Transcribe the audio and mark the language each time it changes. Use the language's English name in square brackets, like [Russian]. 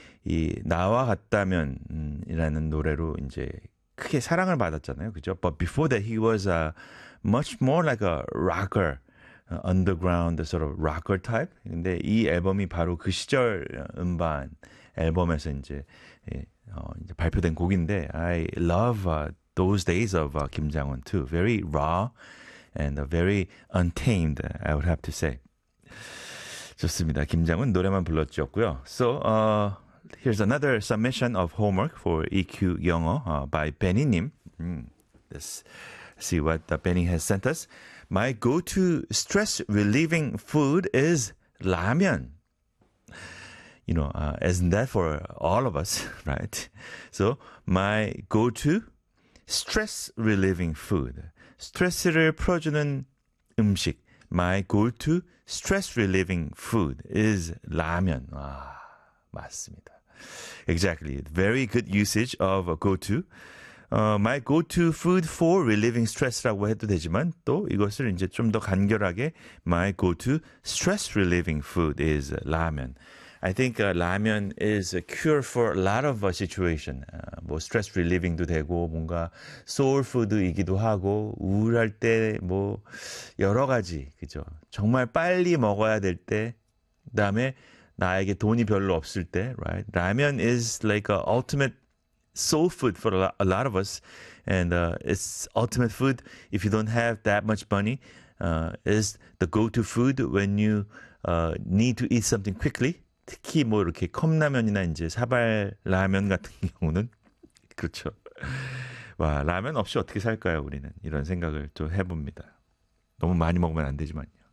[Korean] 이 나와 같다면이라는 노래로 이제 크게 사랑을 받았잖아요, 그죠? [English] But before that, he was much more like a rocker. Underground sort of rocker type. [Korean] 근데 이 앨범이 바로 그 시절 음반 앨범에서 이제 발표된 곡인데 [English] I love those days of 김장훈 too. Very raw and very untamed, I would have to say. [Korean] 좋습니다. 김장훈 노래만 불렀었고요. [English] So here's another submission of homework for EQ 영어 by Benny님. Let's see what Benny has sent us. My go-to stress-relieving food is ramen. You know, isn't that for all of us, right? So, my go-to stress-relieving food. [Korean] 스트레스를 풀어주는 음식. [English] My go-to stress-relieving food is 라면. [Korean] 아, 맞습니다. [English] Exactly. Very good usage of a go-to. My go-to food for relieving stress라고 [Korean] 해도 되지만 또 이것을 이제 좀더 간결하게 [English] My go-to stress relieving food is 라면. I think 라면 is a cure for a lot of situation. [Korean] 뭐 stress relieving도 되고 뭔가 soul food이기도 하고 우울할 때뭐 여러 가지 그죠. 정말 빨리 먹어야 될 때, 그다음에 나에게 돈이 별로 없을 때, right? [English] 라면 is like a ultimate soul food for a lot of us, and it's ultimate food if you don't have that much money. Is the go-to food when you need to eat something quickly. [Korean] 특히 뭐 이렇게 컵라면이나 이제 사발 라면 같은 경우는 그렇죠. 와, 라면 없이 어떻게 살까요, 우리는? 이런 생각을 좀 해봅니다. 너무 많이 먹으면 안 되지만요.